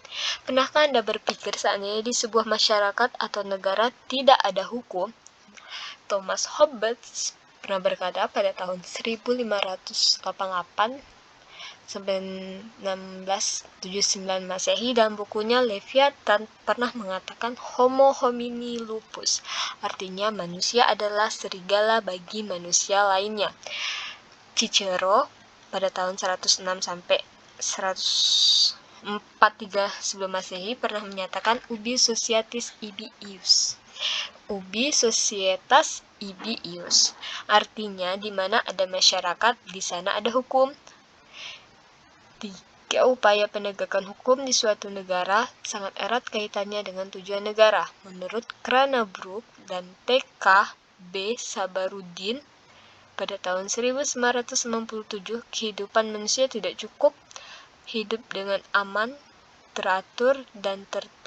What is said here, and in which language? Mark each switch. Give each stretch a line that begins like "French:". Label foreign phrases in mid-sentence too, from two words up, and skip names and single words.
Indonesian: Pernahkah Anda berpikir seandainya di sebuah masyarakat atau negara tidak ada hukum? Thomas Hobbes pernah berkata pada tahun 1588 sampai 1679 Masehi dalam bukunya Leviathan pernah mengatakan
Latin: Homo homini lupus,
Indonesian: artinya manusia adalah serigala bagi manusia lainnya. Cicero pada tahun 106 sampai 143 sebelum Masehi pernah menyatakan
Latin: ubi societas ibi ius. Ubi societas ibi ius
Indonesian: artinya di mana ada masyarakat, di sana ada hukum. 3 upaya penegakan hukum di suatu negara sangat erat kaitannya dengan tujuan negara. Menurut Cranabrook dan T.K. B. Sabarudin pada tahun 1967, kehidupan manusia tidak cukup hidup dengan aman, teratur, dan tertib.